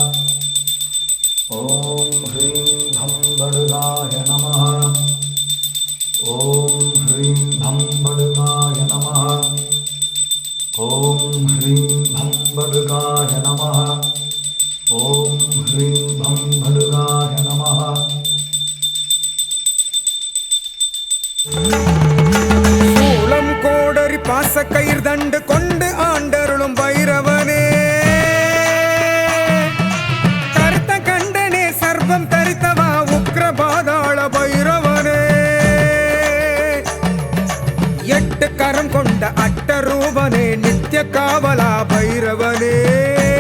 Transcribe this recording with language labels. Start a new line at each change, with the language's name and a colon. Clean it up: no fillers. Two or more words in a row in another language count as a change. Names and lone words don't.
Sanskrit: ॐ ह्रीं भं बडुकाय नमः ॐ ह्रीं भं बडुकाय नमः ॐ ह्रीं भं बडुकाय नमः ॐ ह्रीं भं बडुकाय नमः
Tamil: சூளம் கோடரி பாசக்கயிர் தண்டு கொண்டு ஆண்டருளும் பைரவனே கருத்த கண்டனே சர்வம் தரித்தவா உக்ர பாதாள பைரவனே எட்டு கரம் கொண்ட அட்ட ரூபனே நித்திய காவலா பைரவனே